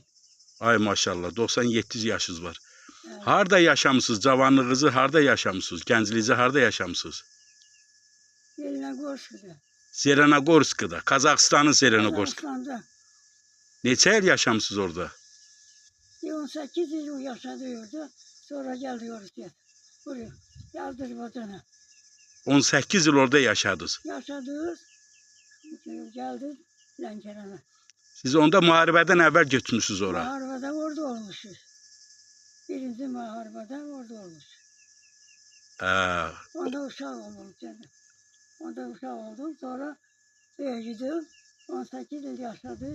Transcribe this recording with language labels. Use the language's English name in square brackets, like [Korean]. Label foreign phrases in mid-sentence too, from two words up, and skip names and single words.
[Azerbaijani] Ay maşallah 97 yaşınız var. Harda yaşamısınız? Cavanlığınızı harda yaşamısınız? Gəncliyinizi harda yaşamısınız? Zelenogorsk'da. Zelenogorsk'da. Qazaxıstanın Zelenogorsk. Kazakistan'da. Neçə il yaşamısınız orada? [Turkish] 18 yıl yaşadı orada. Sonra geldi Rusya'ya. Buraya. Geldi Azerbaycan'a. 18 yıl orada yaşadınız. Yaşadık. Geldi Lənkərana. [Azerbaijani] Siz onda müharibədən əvvəl götürmüşsünüz ora. Müharibədə orada olmuşuz. Birinci müharibədə orada olmuşuz. Onda uşaq oldum canım. Onda uşaq oldum. [Turkish] Sonra böyüdüm. 18 yıl yaşadı.